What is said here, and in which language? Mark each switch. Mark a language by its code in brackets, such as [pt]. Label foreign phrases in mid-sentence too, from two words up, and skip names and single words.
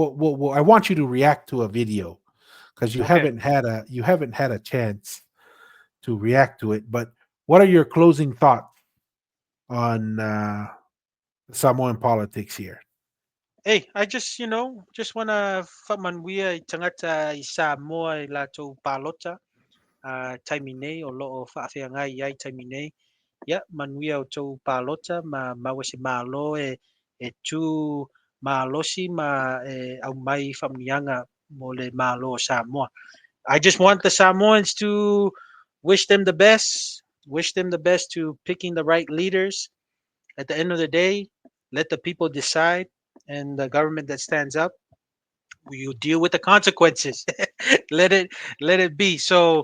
[en] I want you to react to a video because Okay. you haven't had a chance to react to it. But what are your closing thoughts on Samoan politics here? Hey, I just wanna [sm] famanwia i tangata i Samoa i latou palota taimine o loo faafeagai ai taimine. Ia manuia o tou palota maua se malo e tu malosi ma au mai faamiaga mo le malo o Samoa. [en] I just want the Samoans to wish them the best, wish them the best to picking the right leaders. At the end of the day, let the people decide, and the government that stands up, you deal with the consequences. let it let it be.